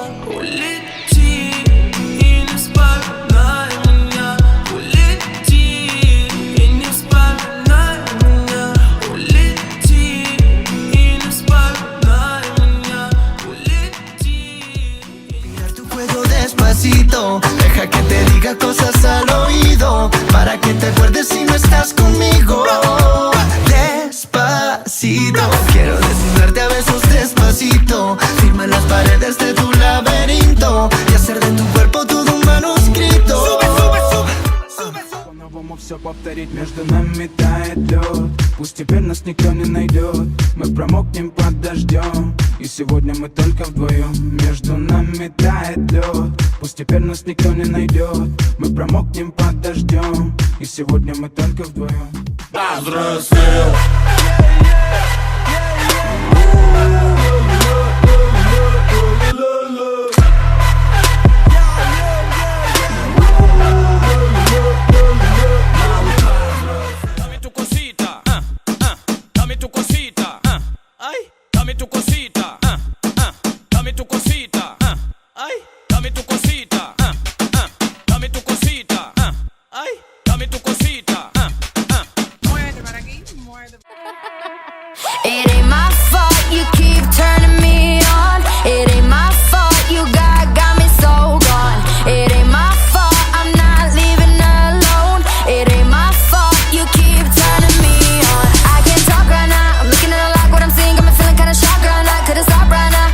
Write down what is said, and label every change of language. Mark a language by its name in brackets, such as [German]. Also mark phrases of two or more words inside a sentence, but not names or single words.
[Russian] Улети и не вспоминай меня. Улети и не вспоминай меня. Улети и не вспоминай меня. Улети. [Spanish] Tu juego despacito, deja que te diga cosas al oído, para que te acuerdes si no estás conmigo. Despacito, quiero desnudarte a besos despacito, firma las paredes de tu laberinto y hacer de tu cuerpo todo un manuscrito. [Russian] По-новому все повторить, между нами тает лед. Пусть теперь нас никто не найдет, мы промокнем под дождем. И сегодня мы только вдвоем, между нами тает лед. Пусть теперь нас никто не найдет, мы промокнем под дождем. И сегодня мы только вдвоем. Взрослел. [Spanish] Dame tu cosita, dame tu cosita, ay, dame tu cosita, dame tu cosita, ay, dame tu cosita, dame tu cosita, ay, dame tu cosita. Muévete para aquí, muévete. [English] It ain't my fault you keep turning me on. It ain't my fault you got me so gone. It ain't my fault I'm not leaving alone. It ain't my fault you keep turning me on. I can't talk right now, I'm looking at it like what I'm seeing. Got me feeling kinda shocked right now, couldn't stop right now.